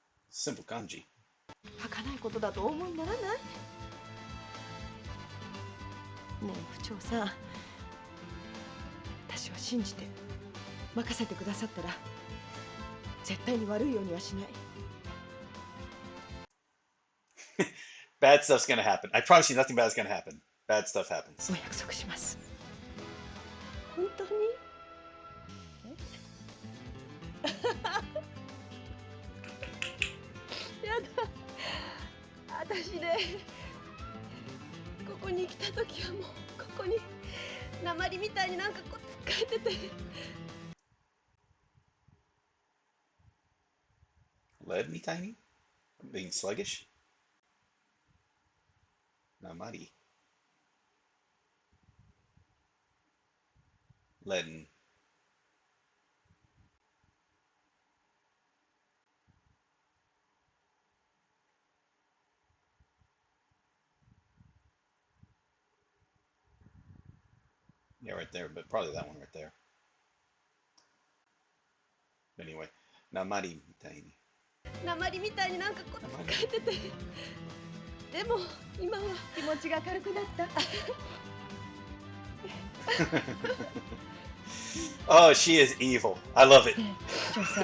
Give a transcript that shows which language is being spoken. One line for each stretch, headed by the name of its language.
English: Simple kanji.
Japanese: 儚いことだとお思いにならない？ねえ部長さん、私を信じて任せてくださったら絶対に悪いようにはしない。
English: Bad stuff's gonna happen. I promise you nothing bad is gonna happen. Bad stuff happens.
Japanese: お約束します。本当に？やだ、私ね、ここに来た時はもうここに鉛みたいになんかこうつっかえてて。
English: Lead me tiny? Being sluggish? Namari. Leaden. Yeah, right there, but probably that one right there. Anyway, Namari tiny.
Japanese: 鉛みたいになんかこうつっかえてて。でも今は気持ちが軽くなった。
English: Oh, she is evil. I love it.
Japanese: 部長さん、